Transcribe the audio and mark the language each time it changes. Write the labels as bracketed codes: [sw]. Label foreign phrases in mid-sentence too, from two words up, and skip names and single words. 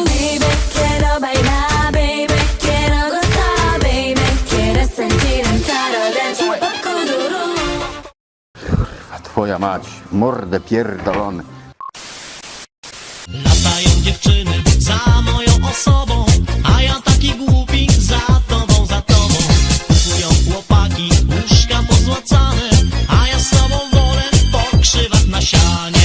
[es] Baby, quiero bailar, baby, quiero gozar, baby, quiero sentir el calor del popó kuduro. [pl] A twoja mać, mordę pierdolony. Latają dziewczyny za moją osobą, a ja taki głupi za tobą, za tobą. Kupują chłopaki łóżka pozłacane, a ja z tobą wolę pokrzywać na sianie.